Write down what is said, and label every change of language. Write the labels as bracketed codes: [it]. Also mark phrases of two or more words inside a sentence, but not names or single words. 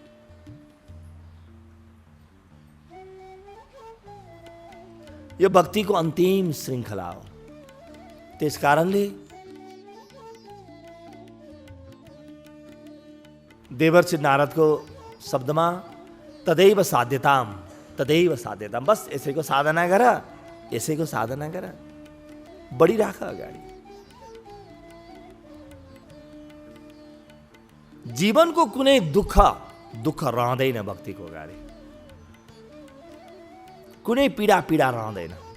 [ne] यो भक्तिको अन्तिम श्रृङ्खला हो। त्यस कारणले देवर्षि नारदको शब्दमा [sa] तदैव साध्यताम, तदैव साध्यताम। [ne] बस यसैको साधना गर, यसैको साधना गर, बढिराख अगाडि। जीवनको कुनै दुःख रहँदैन भक्तिको अगाडि, कुनै पीडा रहँदैन।